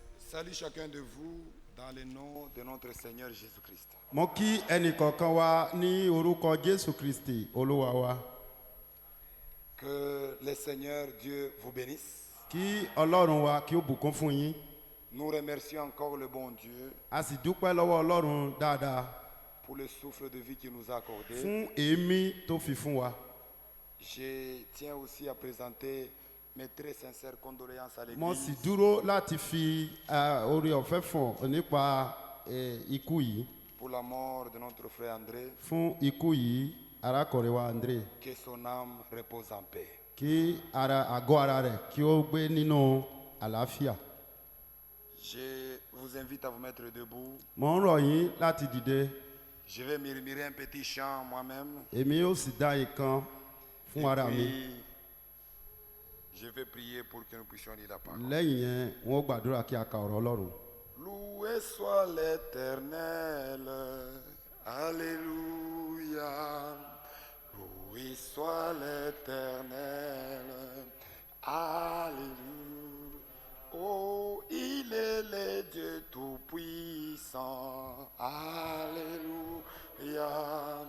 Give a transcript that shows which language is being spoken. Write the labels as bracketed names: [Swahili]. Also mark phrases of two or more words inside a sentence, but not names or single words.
[French] salue chacun de vous dans le nom de notre Seigneur Jésus-Christ. [Yoruba] Mo kí ẹnìkọ̀ọ̀kan wa ní orúkọ Jésù Kristi Olúwa wa. [French] Que le Seigneur Dieu vous bénisse. [Yoruba] Kí Ọlọ́run wa kí ó bùkún fún yín. [French] Nous remercions encore le bon Dieu [Yoruba] A sì dúpẹ́ lọ́wọ́ Ọlọ́run dáadáa [French] pour le souffle de vie qu'il nous a accordé. [Yoruba] fún èémí tó fi fún wa. [French] Je tiens aussi à présenter mes très sincères condoléances à [Yoruba] Mo sì [French] l'Église [Yoruba] dúró láti fi oore ọ̀fẹ́ fọ̀ nípa ikú yìí. [French] pour la mort de notre frère André. [Yoruba] Fún ikú yìí arákùnrin wa André. [French] Que son âme repose en paix. [Yoruba] Kí àgọ́ ara rẹ̀ kí ó gbé nínú àlàáfíà. [French] Je vous invite à vous mettre debout. [Yoruba] Mo ń rọ̀ yín láti dìde. [French] Je vais murmurer un petit chant moi-même. [Yoruba] Èmi yóò sì dá ìkan fún ara mi. [French] Puis, je vais prier pour que nous puissions lire la parole. [Yoruba] Lẹ́yìn yẹn wọ́n ó gbàdúrà kí a ka ọ̀rọ̀ Ọlọ́run. [French] Loué soit l'Éternel, alléluia. Loué soit l'Éternel, alléluia. Oh, il est le Dieu tout-puissant, alléluia.